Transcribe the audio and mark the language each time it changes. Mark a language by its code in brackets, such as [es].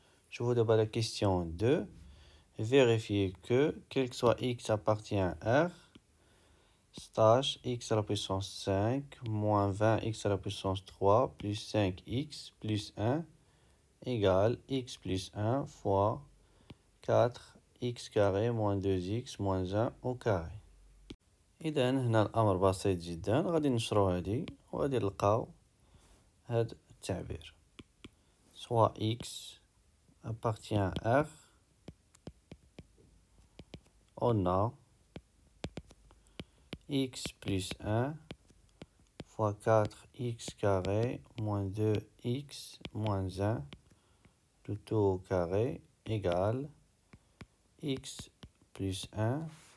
[fr] Je vous donne la question 2. Vérifiez que quel que soit x appartient à R, stage x à la puissance 5 moins 20x à la puissance 3 plus 5x plus 1 égale x plus 1 fois 4x carré moins 2x moins 1 au carré. [ar] إذا هنا الأمر بسيط جدا، غادي نشرو هادي وغادي نلقاو هاد التعبير [fr] soit x appartient à R. On a x plus 1 fois 4x carré moins 2x moins 1, le tout au carré égale x plus 1